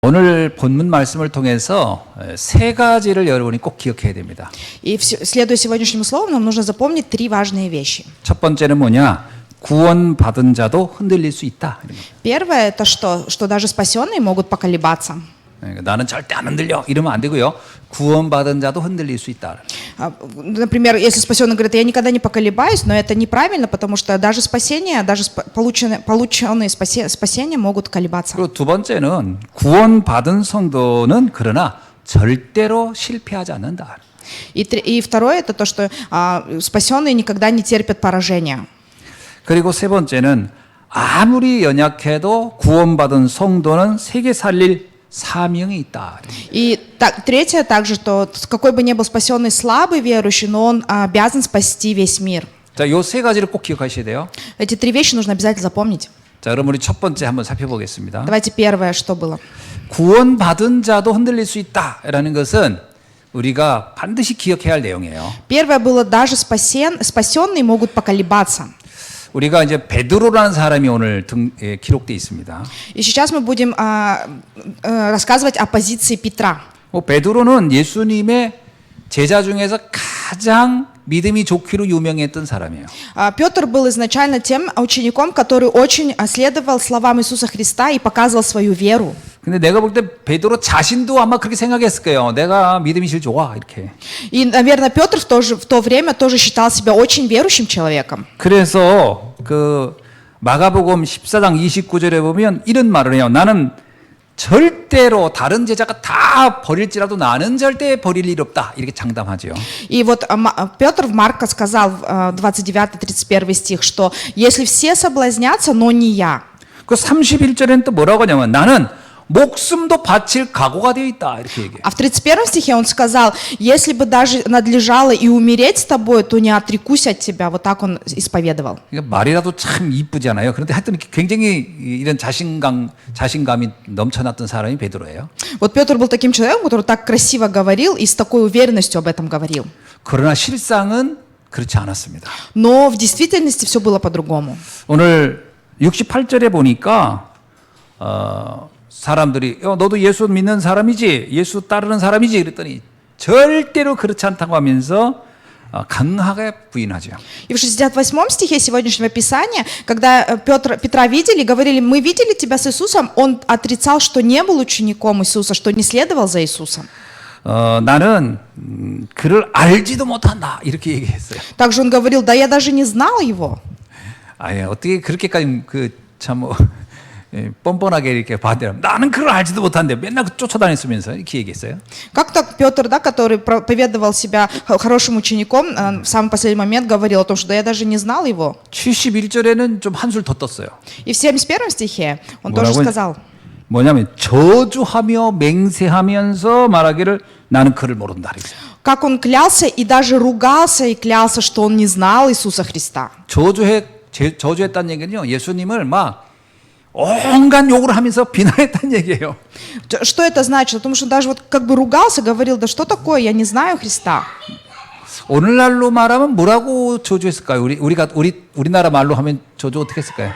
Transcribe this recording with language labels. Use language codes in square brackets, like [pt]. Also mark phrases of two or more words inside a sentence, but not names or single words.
[ko] 오늘 본문 말씀을 통해서 세 가지를 여러분이 꼭 기억해야 됩니다. [ru] И следуя сегодняшнему слову, нам нужно запомнить три важные вещи. [ko] 첫 번째는 뭐냐? 구원받은 자도 흔들릴 수 있다. [ru] Первое это что даже спасенные могут поколебаться. [ko] 나는 절대 안 흔들려 이러면 안 되고요. 구원받은 자도 흔들릴 수 있다. [ru] Например, если спасенный говорит, я никогда не поколебаюсь, но это неправильно, потому что даже спасение, даже полученные спасения могут колебаться. [ko] 그리고 두 번째는 구원받은 성도는 그러나 절대로 실패하지 않는다. [ru] И второе это то, что спасенные никогда не терпят поражения. [ko] 그리고 세 번째는 아무리 연약해도 구원받은 성도는 세계 살릴 사명이 있다. [ru] И третье также, что какой бы ни был спасенный слабый верующий, но он обязан спасти весь мир. [ko] 자, 요 세 가지를 꼭 기억하셔야 돼요. [ru] Эти три вещи нужно обязательно запомнить. [ko] 자, 그럼 우리 첫 번째 한번 살펴보겠습니다. [ru] Давайте первое, что было. [ko] 구원받은 자도 흔들릴 수 있다라는 것은 우리가 반드시 기억해야 할 내용이에요. [ru] Первое было, даже спасенные могут поколебаться. [ko] 우리가 이제 베드로라는 사람이 오늘 기록돼 있습니다. [ru] И сейчас мы будем рассказывать о позиции Петра. [ko] 베드로는 예수님의 제자 중에서 가장 믿음이 좋기로 유명했던 사람이에요. [ru] Петр был изначально тем учеником, который очень следовал словам Иисуса Христа и показывал свою веру. [ko] 근데 내가 볼 때 베드로 자신도 아마 그렇게 생각했을 거예요. 내가 믿음이 제일 좋아 이렇게. [ru] И, наверное, Петр в то время тоже считал себя очень верующим человеком. [ko] 그래서 그 마가복음 14장 29절에 보면 이런 말을 해요. 나는 절대로 다른 제자가 다 버릴지라도 나는 절대 버릴 일 없다. 이렇게 장담하죠. [ru] И вот Петр в Марка сказал, 29-31 стих, что если все соблазнятся, но не я. [ko] 그 31절에는 또 뭐라고 하냐면 나는 목숨도 바칠 각오가 되어 있다. 이렇게 얘기해요. [ru] А в 31 стихе он сказал, если бы даже надлежало и умереть с тобой, то не отрекусь от тебя. Вот так он исповедовал. [ko] 그러니까 말이라도 참 이쁘잖아요. 그런데 하여튼 굉장히 이런 자신감이 넘쳐났던 사람이 베드로예요. [ru] Вот Петр был таким человеком, который так красиво говорил и с такой уверенностью об этом говорил. [ko] 그러나 실상은 그렇지 않았습니다. [ru] Но в действительности все было по-другому. [ko] 오늘 68절에 보니까 사람들이 너도 예수 믿는 사람이지? 예수 따르는 사람이지? 그랬더니 절대로 그렇지 않다고 하면서 강하게 부인하죠. [ru] И в 68 стихе сегодняшнего Писания, когда Петра видели, говорили, мы видели тебя с Иисусом, он отрицал, что не был учеником Иисуса, что не следовал за Иисусом. [ko] 나는 그를 알지도 못한다 이렇게 얘기했어요. [ru] Также он говорил, да я даже не знал его. [ko] 아예 어떻게 그렇게까지 참 뻔뻔하게 이렇게 반대하면 나는 그걸 알지도 못한데 맨날 쫓아다녔으면서 이렇게 얘기했어요. [ru] Как так Петр, да, который проповедовал себя хорошим учеником, в самый последний момент говорил о том, что да я даже не знал его. [ko] 71절에는 좀 한술 더 떴어요. [ru] И в 71 стихе он тоже сказал. [ko] 뭐냐면 저주하며 맹세하면서 말하기를 나는 그를 모른다 그랬어요. [ru] Как он клялся и даже ругался и клялся, что он не знал Иисуса Христа. [ko] 저주했다는 얘기는요. 예수님을 막 온갖 욕을 하면서 비난했다는 얘기예요. [ru] Что это значит? Потому что даже вот как бы ругался, говорил, да что такое, я не знаю Христа. [ko] 오늘날로 말하면 뭐라고 저주했을까요? 우리나라 말로 하면 저주 어떻게 했을까요?